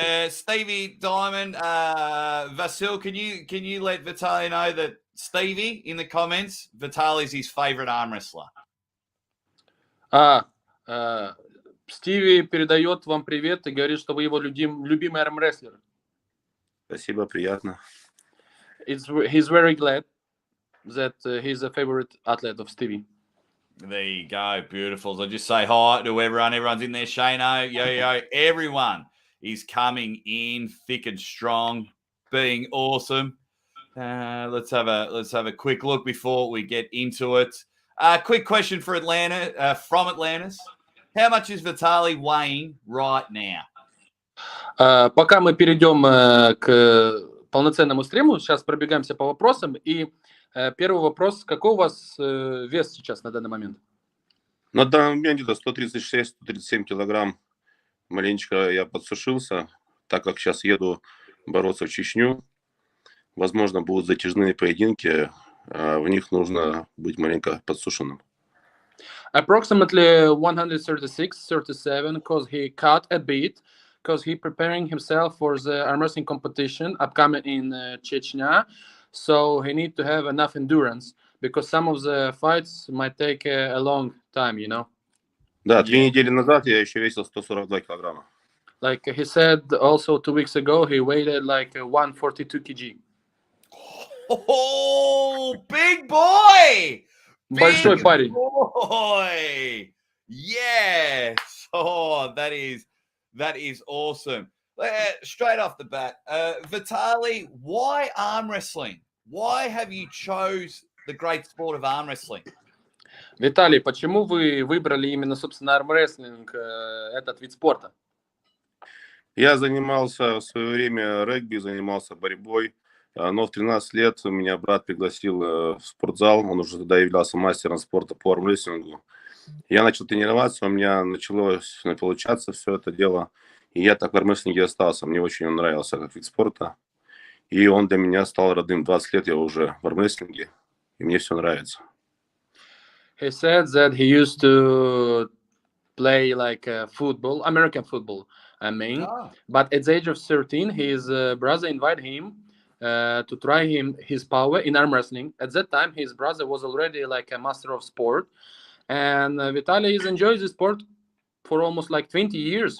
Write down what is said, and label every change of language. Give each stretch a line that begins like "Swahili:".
English: Stevie Diamond, Vasil, can you let Vitaly know that Stevie in the comments, Vitaly's his favorite arm wrestler?
Russian: Стиви передает вам привет и говорит, что вы его любимый армрестлер. Спасибо, приятно.
English: He's very glad that he's a favorite athlete of Stevie. There you go, beautiful. So just say hi to everyone. Everyone's in there. Shano, yo, everyone is coming in thick and strong, being awesome. Let's have a quick look before we get into it. Quick question for Atlanta, from Atlantis. How much is Vitaly weighing right now?
Russian: Пока мы перейдем к полноценному стриму, сейчас пробегаемся по вопросам. И первый вопрос, какой у вас вес сейчас на данный момент? На данный момент где-то 136-137 килограмм. Маленечко я подсушился, так как сейчас еду бороться в Чечню. Возможно, будут затяжные поединки, в них нужно быть маленько подсушенным.
English: Approximately 136-37, because he cut a bit, because he preparing himself for the arm wrestling competition upcoming in Chechnya. So he need to have enough endurance, because some of the fights might take a long time, you know.
Russian: Да, 3 недели назад я еще весил 142 килограмма.
English: Like he said also 2 weeks ago, he weighed like 142 kg. Oh, big boy!
Russian: Большой парень.
English: Boy! Yes! Oh, that is awesome. Straight off the bat, Vitaly, why arm wrestling? Why have you chose the great sport of arm wrestling?
Russian: Виталий, почему вы выбрали именно, собственно, армрестлинг, этот вид спорта? Я занимался в свое время регби, занимался борьбой, но в 13 лет меня брат пригласил в спортзал, он уже тогда являлся мастером спорта по армрестлингу. Я начал тренироваться, у меня началось получаться все это дело, и я так в армрестлинге остался. Мне очень он нравился как вид спорта, и он для меня стал родным. 20 лет я уже в армрестлинге, и мне все нравится.
English: He said that he used to play like football, American football, I mean. But at the age of 13, his brother invited him to try his power in arm wrestling. At that time, his brother was already like a master of sport. And Vitaly has enjoyed the sport for almost like 20 years.